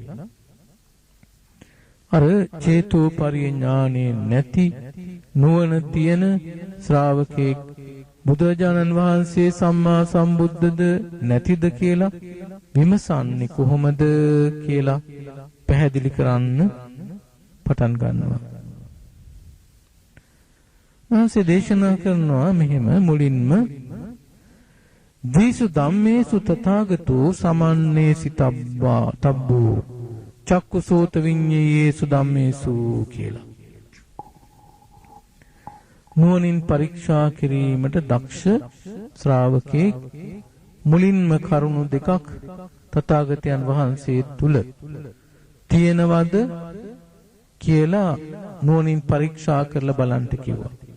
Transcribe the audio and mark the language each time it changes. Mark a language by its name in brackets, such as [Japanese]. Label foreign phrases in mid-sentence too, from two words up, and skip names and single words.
[Sinhala] අර චේතෝ පරිඥානේ නැති නුවණ තියෙන ශ්‍රාවකෙක් බුදුරජාණන් වහන්සේ සම්මා සම්බුද්ධද නැතිද කියලා විමසන්නේ කොහොමද කියලා පැහැදිලි කරන්න පටන් ගන්නවා. වහන්සේ දේශනා කරනවා මෙහෙම මුලින්ම [Pali] දීසු ධම්මේසු තථාගතෝ සමන්නේසි තබ්බෝ චක්කුසෝත විඤ්ඤේයේසු ධම්මේසු කියලා. [Sinhala] නුවණින් පරීක්ෂා කිරීමට දක්ෂ ශ්‍රාවකෙක් මුලින්ම කරුණු දෙකක් තථාගතයන් වහන්සේ තුල තියෙනවද කියලා නුවණින් පරීක්ෂා කරලා බලන්න කිව්වා.